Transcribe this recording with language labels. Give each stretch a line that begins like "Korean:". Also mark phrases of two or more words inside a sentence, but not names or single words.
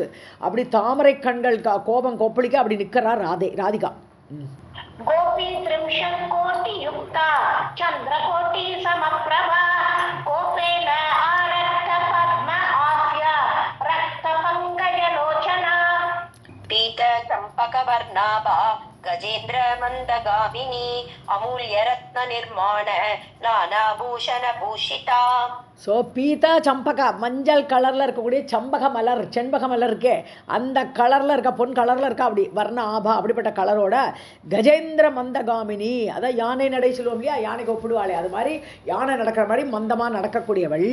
Tamil: அப்படி தாமரை கண்கள் கோபம் கொப்பளிக்க அப்படி நிற்கிறா ராதிகா.
Sanskrit: गोपी 30 कोटि युक्ता चन्द्रकोटि समप्रभा कोपेन आरक्त पद्म आस्या रक्त पङ्कज लोचना. पीत चम्पकवर्णाभा गजेन्द्र मन्दगामिनी अमूल्य रत्न निर्माण नानाभूषण भूषिता.
Tamil: ஸோ
Sanskrit: पीता चम्पका,
Tamil: மஞ்சள் கலரில் இருக்கக்கூடிய செண்பக மலர் இருக்கே, அந்த கலரில் இருக்க, பொன் கலரில் இருக்கா, அப்படி
Sanskrit: वर्ण आभा,
Tamil: அப்படிப்பட்ட கலரோட
Sanskrit: गजेन्द्र मन्दगामिनी,
Tamil: அதான் யானை நடை சொல்லுவோம் இல்லையா, யானைக்கு ஒப்பிடுவாளே, அது மாதிரி யானை நடக்கிற மாதிரி மந்தமாக நடக்கக்கூடியவள்.